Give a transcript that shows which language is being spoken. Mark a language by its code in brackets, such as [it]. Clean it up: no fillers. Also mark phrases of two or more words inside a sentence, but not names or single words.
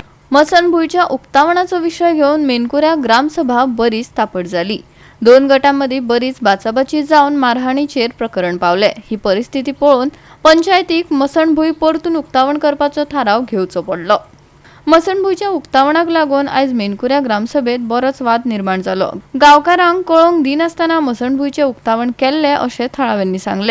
[mr] मसणभुईच्या उक्तावणाचा विषय घेऊन मेनकुऱ्या ग्रामसभा बरीच तापट झाली। [kok] दोन गटांमध्ये बरीच बाचाबाची जाऊन मारहाणीचेर प्रकरण पावले। ही परिस्थिती पळोवन पंचायतीक मसणभुई परतून उक्तावण करपाचो थाराव घेवचो पडलो। मसणभुईच्या उक्तावणाक लागून आयज मेनकुऱ्या ग्रामसभेत बरोच वाद निर्माण जालो। गांवकारांक कळोवंक दिनासतना मसणभुईचे उक्तावण केल्ले अशें थळाव्यांनी सांगले।